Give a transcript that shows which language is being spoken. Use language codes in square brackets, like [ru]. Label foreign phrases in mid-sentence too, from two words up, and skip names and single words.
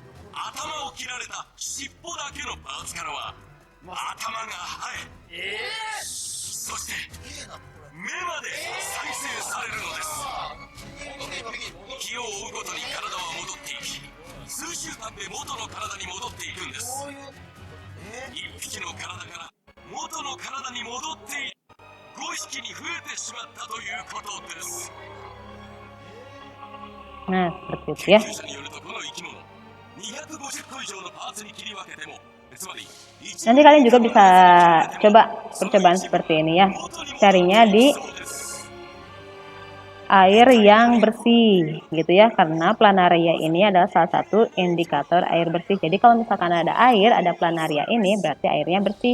[ja] 頭を切られた尻尾だけのパーツからは頭が生え、そして目まで再生されるのです。日を追うごとに体は戻っていき、数週間で元の体に戻っていくんです。一匹の体から元の体に戻っている5匹に増えてしまったということです。 [id] Nah, seperti itu ya. [ja] 研究者によるとこの生き物250個以上のパーツに切り分けても、つまり [id] Nanti kalian juga bisa coba percobaan seperti ini ya. Carinya di air yang bersih gitu ya, karena planaria ini adalah salah satu indikator air bersih. Jadi kalau misalkan ada air, ada planaria ini berarti airnya bersih.